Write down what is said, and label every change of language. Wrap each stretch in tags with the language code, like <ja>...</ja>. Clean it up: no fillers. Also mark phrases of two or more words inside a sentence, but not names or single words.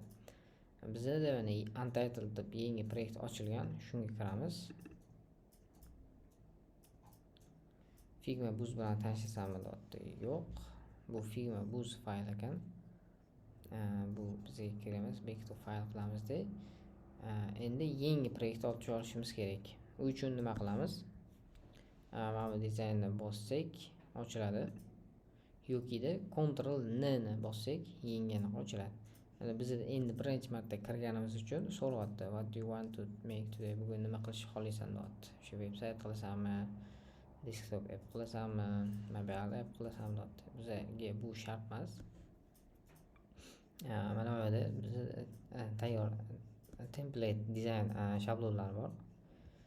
<uz>Bizda mana Untitled deb yangi proyekt ochilgan, shunga kiramiz. Figma Boost bilan tanishsanmi deyapti. Yo'q. Bu Figma Boost fayl ekan. Bu bizga kerakmas.</uz> <en>Back to file</en> <uz>qilamizda. Endi yangi proyekt olishimiz kerak. U uchun nima qilamiz? Mana bu dizaynni bossak ochiladi. Yo'kida Ctrl N ni bossak yengini ochiladi. Mana bizda endi birinchi marta kirganimiz uchun so'rayapti.</uz> <en>What do you want to make today?</en> <uz>Bugun nima qilishni xohlaysan deyapti. Shu veb-sayt qilasanmi?</uz> <en>Desktop app</en> <uz>qilasanmi?</uz> <en>Mobile app</en> <uz>qilasanmi deyapti. Bizga bu shart emas. Mana bu yerda bizda tayyor template dizayn shablonlari bor.</uz>